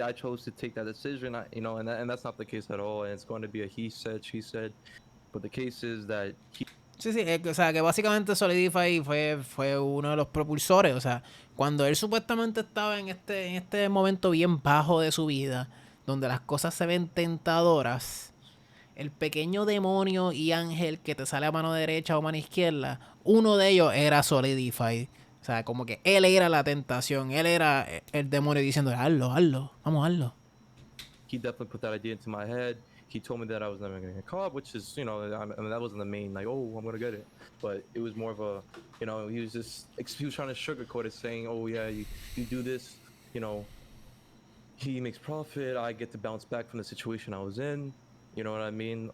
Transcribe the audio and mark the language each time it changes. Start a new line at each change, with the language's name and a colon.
English: I chose to take that decision, you know, and that's not the case at all. And it's going to be a he said, she said. But the case is that
Spanish: Sí, o sea, que básicamente Solidify fue uno de los propulsores. O sea, cuando él supuestamente estaba en este momento bien bajo de su vida, donde las cosas se ven tentadoras, el pequeño demonio y ángel que te sale a mano derecha o mano izquierda, uno de ellos era Solidified. O sea, como que él era la tentación, él era el demonio diciendo, hazlo, vamos, hazlo.
English: He definitely put that idea into my head. He told me that I was never gonna get caught, which is, you know, I mean, that wasn't the main, like, oh, I'm gonna get it. But it was more of a, you know, he was trying to sugarcoat it, saying, oh yeah, you do this, you know, he makes profit, I get to bounce back from the situation I was in. You know what I mean?